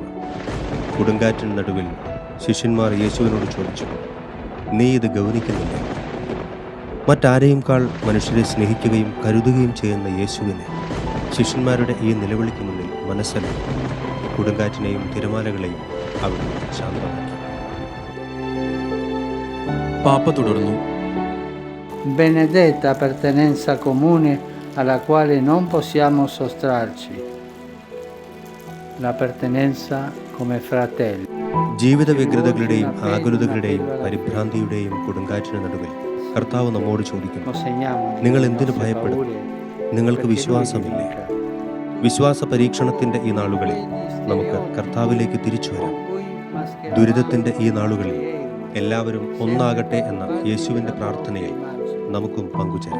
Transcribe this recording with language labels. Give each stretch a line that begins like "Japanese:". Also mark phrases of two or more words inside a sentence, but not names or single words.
Malayalam: കൊടുങ്കാറ്റിന് നടുവിൽ ശിഷ്യന്മാർ യേശുവിനോട് ചോദിച്ചു, നീ ഇത് ഗൗനിക്കുന്നില്ലേ? മറ്റാരെയുംകാൾ മനുഷ്യരെ സ്നേഹിക്കുകയും കരുതുകയും ചെയ്യുന്ന യേശുവിനെ ശിഷ്യന്മാരുടെ ഈ നിലവിളിക്ക് മുന്നിൽ മനസ്സലിഞ്ഞു കൊടുങ്കാറ്റിനെയും തിരമാലകളെയും അവിടുന്ന് ശാന്തമാക്കി. പാപ്പ തുടർന്നു,
Italian: Benedetta appartenenza comune alla quale non possiamo sottrarci, l'appartenenza come fratelli.
Malayalam: ജീവിത വ്യഗ്രതകളുടെയും ആകുലതകളുടെയും പരിഭ്രാന്തിയുടെയും കൊടുങ്കാറ്റിന് നടുവിൽ കർത്താവ് നമ്മോട് ചോദിക്കുന്നു, നിങ്ങൾ എന്തിനു ഭയപ്പെടും? നിങ്ങൾക്ക് വിശ്വാസമില്ലേ? വിശ്വാസ പരീക്ഷണത്തിൻ്റെ ഈ നാളുകളിൽ നമുക്ക് കർത്താവിലേക്ക് തിരിച്ചു വരാം. ദുരിതത്തിൻ്റെ ഈ നാളുകളിൽ എല്ലാവരും ഒന്നാകട്ടെ എന്ന യേശുവിൻ്റെ പ്രാർത്ഥനയിൽ നമുക്കും പങ്കുചേരാം.